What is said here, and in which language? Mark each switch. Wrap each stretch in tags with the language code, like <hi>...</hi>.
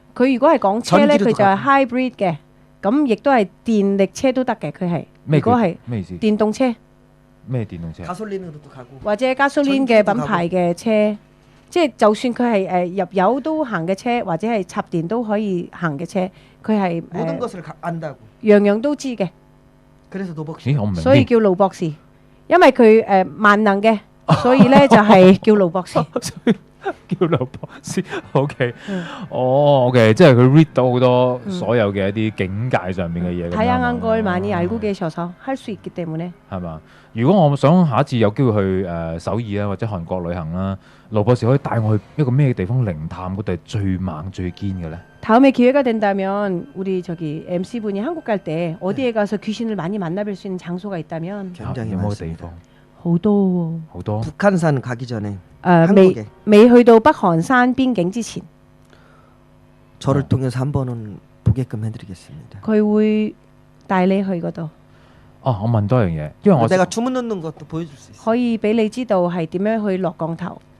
<yue>佢如果係講車咧，佢就係 hybrid 嘅，咁亦都係電力車都得嘅。佢係如果係咩意思？電動車。咩電動車？或者gasoline嘅品牌嘅車，即係就算佢係入油都行嘅車，或者係插電都可以行嘅車，佢係樣樣都知嘅。我唔明。所以叫盧博士，因為佢萬能嘅，所以咧就係叫盧博士。叫劉博士 ，OK， OK， 即係佢 read 到好多所有嘅一啲境界上面嘅嘢。</yue> <ko>다양한 걸 많이 알고 계셔서 할 수 있기 때문에。</ko> <yue>係嘛？如果我想下一次有機會去首爾啊或者韓國旅行啦，盧博士可以帶我去一個咩地方靈探嗰度係最猛最堅嘅咧？</yue> <ko>다음에 기회가 된다면 우리 저기 MC 분이 한국 갈 때 어디에 가서 귀신을 많이 만나뵐 수 있는 장소가 있다면 굉장히 많습니다.</ko> <yue>好多。</yue> <ko>북한산 가기 전에</ko> <yue>未去到北韓山邊境之前</yue> <ko>저를 통해서 한 번은 보게끔 해드리겠습니다.</ko> <yue>佢會帶你去嗰度。我問多樣嘢，因為我</yue> <ko>내가 주문 넣는 것도 보여줄 수 있어.</ko> <yue>可以俾你知道係點樣去落降頭。</yue>